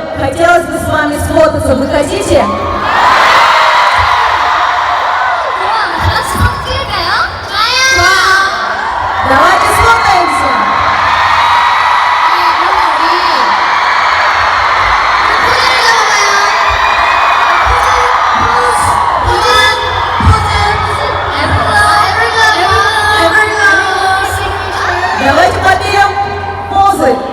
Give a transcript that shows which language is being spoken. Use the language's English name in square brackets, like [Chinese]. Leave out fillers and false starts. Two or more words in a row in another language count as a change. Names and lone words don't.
[Russian] Хотелось бы с вами сфотаться. Вы хотите? [Korean] 그럼 다 같이 사진 찍을까요? 좋아요. [Russian] Давайте сфотаемся. [Korean] 그러면 우리 포즈를 잡아봐요. 포즈. Everglow. [Russian] Давайте подберем позы.